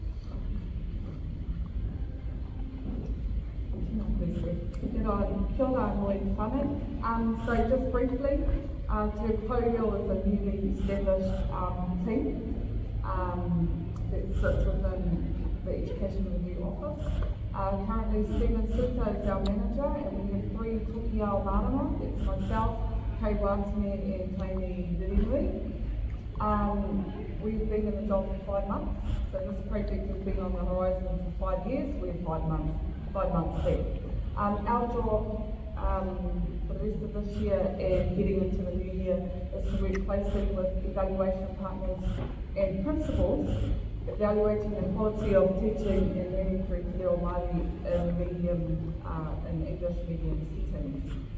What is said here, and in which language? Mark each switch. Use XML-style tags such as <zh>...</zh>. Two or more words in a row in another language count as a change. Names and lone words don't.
<en>So just briefly, Te Poio is a newly established team that sits within the Education Review Office. Currently Stephen Suta is our manager, and we have 3</en> <mi>toki ao marama.</mi> <en>It's myself, Kei Watime and Taini Dirimui. We've been in the job for 5 months, so this project has been on the horizon for 5 years. We're 5 months there. Our job for the rest of this year and heading into the new year is to work closely with evaluation partners and principals, evaluating the quality of teaching and learning through</en> <mi>Te Reo Māori</mi> <en>in English medium settings.</en>